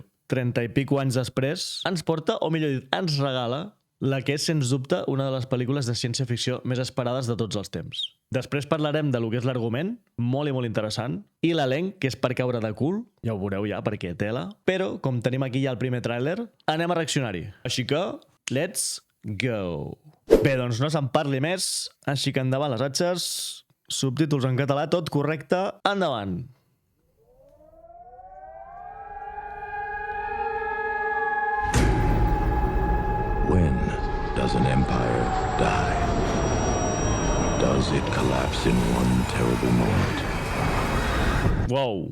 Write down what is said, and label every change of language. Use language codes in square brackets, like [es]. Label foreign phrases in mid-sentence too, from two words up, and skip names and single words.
[ca] 30 i pico anys després, ens porta, o millor dit, ens regala la que és, sens dubte, una de les pel·lícules de ciència-ficció més esperades de tots els temps. Després parlarem de lo que és l'argument, molt i molt interessant, i l'elenc, que és per caure de cul, ja ho veureu ja, perquè tela, però, com tenim aquí ja el primer tràiler, anem a reaccionar-hi. Així que, [en] let's go! [ca] Bé, doncs no se'n parli més, així que endavant les atxes, subtítols en català, tot correcte, endavant! [en] When does an empire die? Does it collapse in one terrible moment? Wow!